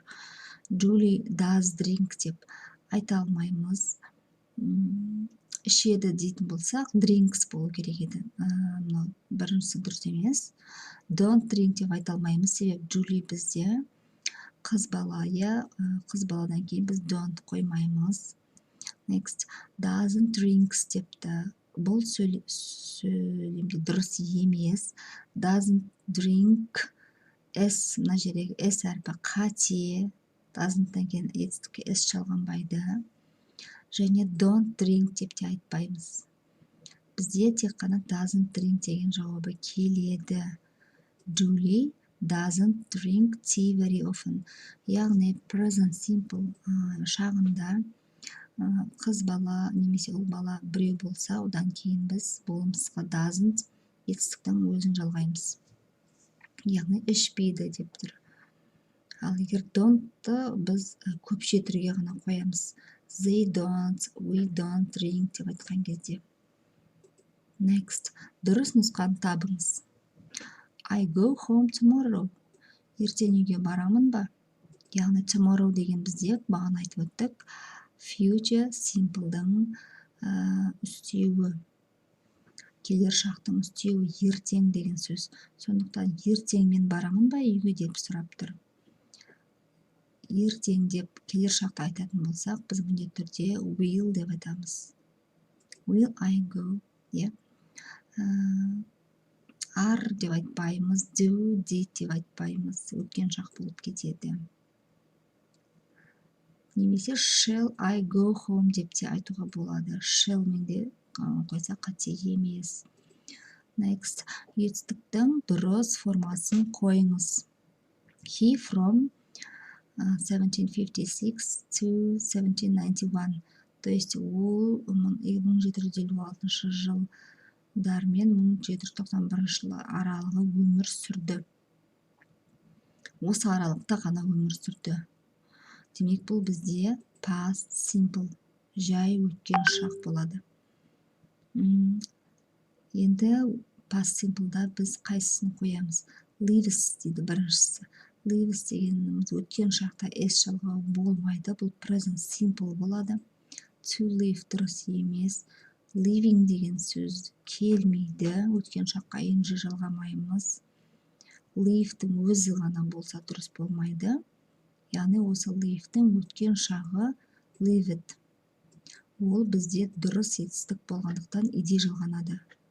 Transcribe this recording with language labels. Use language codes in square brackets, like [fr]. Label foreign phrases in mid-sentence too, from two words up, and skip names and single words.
[en] Julie does drink [kk] деп айта алмаймыз. Ішеді дейтін болсақ, drinks болу керек еді. Біріншісі дұрыс емес. [en] Don't drink [kk] деп айта алмаймыз, себебі Julie бізде қыз бала, қыз баладан кейін біз don't қоймаймыз. [en] Next. Doesn't drinks депті. [kk] Бұл сөйлемде дұрыс емес. [en] Doesn't drink s [kk] мына жердегі s әрпі қате, doesn'ттан кейін етістікке s жалғанбайды. Және [en] don't drink [kk] деп те айтпаймыз. Бізде тек қана [en] doesn't drink [kk] деген жауабы келеді. [en] Julie doesn't drink tea very often. [kk] Яғни [en] present simple [kk] шағында қыз бала немесе ұл бала біреу болса, одан кейін біз болымсызға doesn't етістіктің өзін жалғаймыз. Яғни ішпейді деп тұр. Ал егер don't-ты біз көпше түрге ғана қоямыз. [en] They don't, we don't drink [kk] деп айтқан кезде. Next. Дұрыс нұсқаны табыңыз. [en] I go home tomorrow. [kk] Ертең үйге барамын ба? Яғни tomorrow деген бізде бағана айтып өттік. [en] Future simple'дың [kk] үстеуі. Келер шақтың үстеуі ертең деген сөз. Сондықтан ертең мен барамын ба үйге деп сұрап тұр. Ертең деп келер шақты айтатын болсақ, біз міндетті түрде will деп айтамыз. [en] Will I go? [kk] Are деп айтпаймыз, [en] do, did [kk] деп айтпаймыз. Өткен шақ болып кетеді. Немесе [en] shall I go home [kk] деп те айтуға болады. Shall мен де қойса қате емес. Next. Етістіктің дұрыс формасын қойыңыз. [en] He from 1756 to 1791. [ru] То есть [kk] ол 1756 жылдармен 1791 жыл аралығы өмір сүрді. Осы аралықта ғана өмір сүрді. Демек бұл бізде [en] past simple, [kk] жай өткен шақ болады. Енді [en] past simple'да [kk] біз қайсысын қоямыз? Lives дейді біріншісі. Lives дегеніміз өткен шақта s жалғауы болмайды, бұл [en] present simple [kk] болады. [en] To live [kk] дұрыс емес. Living деген сөз келмейді, өткен шаққа ing жалғамаймыз. Live'дің өзі ғана болса дұрыс болмайды. Яғни осы live'дің өткен шағы lived. Ол бізде дұрыс етістік болғандықтан id жалғанады.